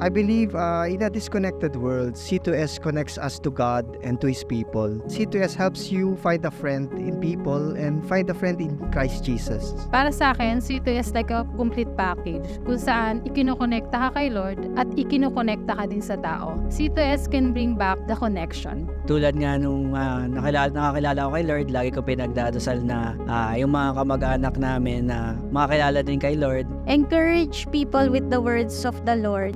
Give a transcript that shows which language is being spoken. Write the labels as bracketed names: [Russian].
[English] I believe in a disconnected world, C2S connects us to God and to His people. C2S helps you find a friend in people and find a friend in Christ Jesus. [Filipino] Para sa akin, C2S [English] like a complete package [Filipino] kung saan ikinokonekta ka kay Lord at ikinokonekta ka din sa tao. [English] C2S can bring back the connection. [Filipino] Tulad nga nung nakakilala ko kay Lord, lagi ko pinagdadasal na yung mga kamag-anak namin na makakilala din kay Lord. [English] Encourage people with the words of the Lord.